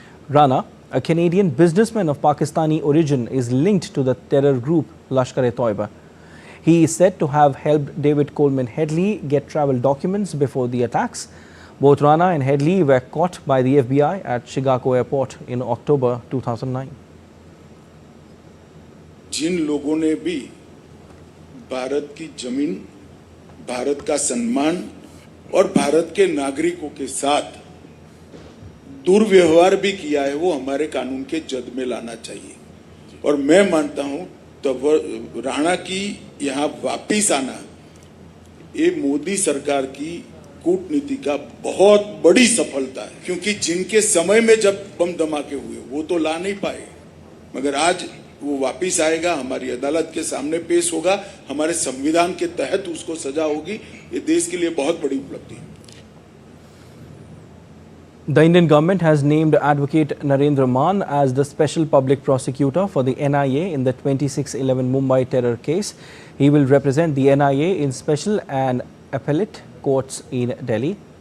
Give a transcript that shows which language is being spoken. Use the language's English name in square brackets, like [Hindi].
[English] Rana, a Canadian businessman of Pakistani origin, is linked to the terror group Lashkar-e-Toiba. He is said to have helped David Coleman Headley get travel documents before the attacks. Both Rana and Headley were caught by the FBI at Chicago Airport in October 2009. [Hindi] जिन लोगों ने भी भारत की जमीन, भारत का सम्मान और भारत के नागरिकों के साथ दुर्व्यवहार भी किया है, वो हमारे कानून के जद में लाना चाहिए। और मैं मानता हूं तो राणा की यहाँ वापिस आना ये मोदी सरकार की कूटनीति का बहुत बड़ी सफलता है, क्योंकि जिनके समय में जब बम धमाके हुए वो तो ला नहीं पाए, मगर आज वो वापिस आएगा, हमारी अदालत के सामने पेश होगा, हमारे संविधान के तहत उसको सजा होगी। ये देश के लिए बहुत बड़ी उपलब्धि है। [English] The Indian government has named Advocate Narendra Maan as the special public prosecutor for the NIA in the 2611 Mumbai terror case. He will represent the NIA in special and appellate courts in Delhi.